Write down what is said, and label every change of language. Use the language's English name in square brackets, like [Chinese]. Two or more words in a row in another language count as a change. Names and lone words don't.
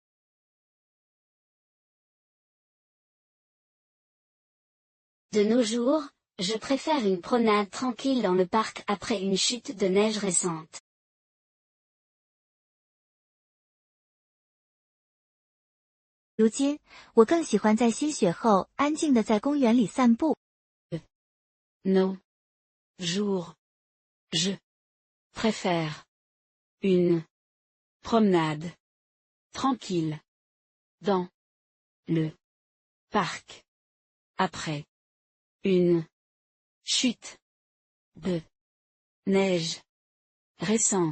[French] De nos jours, je préfère une promenade tranquille dans le parc après une chute de neige récente. « [Chinese] 如今，我更喜欢在新雪后安静地在公园里散步。 [French] Nos jours, je préfère une promenade tranquille dans le parc après une chute de neige récente.